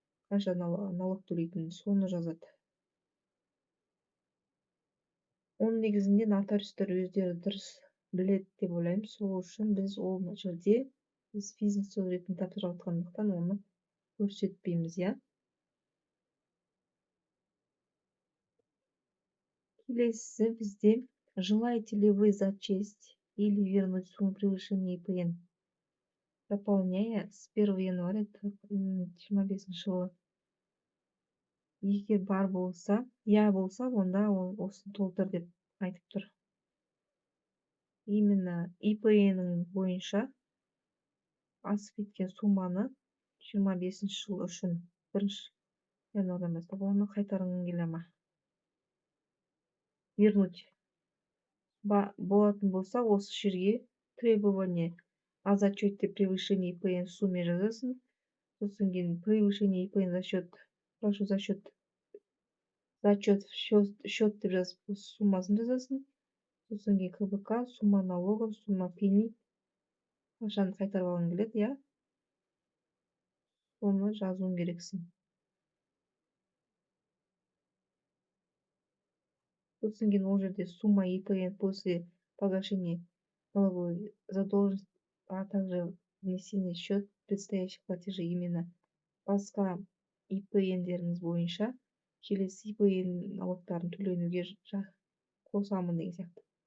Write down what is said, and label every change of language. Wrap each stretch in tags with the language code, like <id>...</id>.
<kk>Қанша налог төлейтінін соны жазады. Оның негізінде нотариустер өздері дұрыс біледі деп ойлаймын. Сол үшін біз ол жерде бизнес ретінде тапсырып жатқандықтан оны көрсетпейміз, иә. Келесі бізде</kk> <ru>желаете ли вы зачесть или вернуть сумму превышения ИПН, заполняя с 1 января</ru> <kk>25 жылы. Егер бар болса, я болса, онда осы толтыр деп айтып тұр. Именно ИПН бойынша асып кеткен сумманы 25 жыл үшін 1 январдан бастап оны қайтарғың келе ма?</kk> <ru>Вернуть</ru> <kk>болатын болса, осы жерге</kk> <ru>требование о зачете превышения ИПН в сумме</ru> <kk>жазасын. Сосын кейін</kk> <ru>превышение ИПН за счет, прошу за счет, зачет в счет</ru> <kk>деп жазып, суммасын жазасын. Сосын кейін</kk> <ru>КБК, сумма налогов, сумма пени,</ru> <kk>қашан қайтарып алғың келеді, иә. Соны жазуың керексің. Сосын кейін ол жерде</kk> <ru>сумма ИПН после погашения налоговой задолженности, а также внесение в счет предстоящих платежей,</ru> <kk>именно басқа ИПН-деріңіз бойынша келесі ИПН налогтарын төленуге қосамын деген сияқты.</kk>